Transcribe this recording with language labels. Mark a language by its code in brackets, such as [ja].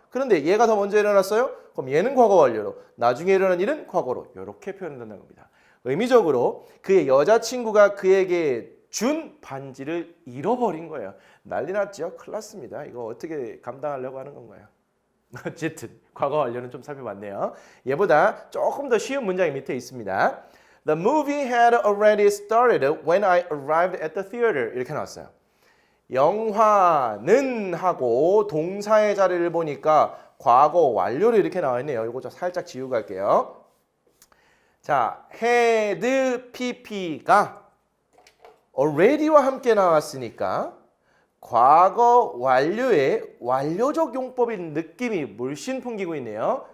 [ko] 그런데 얘가 더 먼저 일어났어요? 그럼 얘는 과거 완료로, 나중에 일어난 일은 과거로 이렇게 표현된다는 겁니다. 의미적으로 그의 여자친구가 그에게 준 반지를 잃어버린 거예요. 난리 났죠? 큰일 났습니다. 이거 어떻게 감당하려고 하는 건가요? 어쨌든 과거 완료는 좀 살펴봤네요. 얘보다 조금 더 쉬운 문장이 밑에 있습니다. [en] The movie had already started when I arrived at the theater. [ko] 이렇게 나왔어요. 영화는 하고 동사의 자리를 보니까 과거 완료로 이렇게 나와 있네요. 이거 좀 살짝 지우고 갈게요. 자, had pp가 already와 함께 나왔으니까 과거 완료의 완료적 용법인 느낌이 물씬 풍기고 있네요.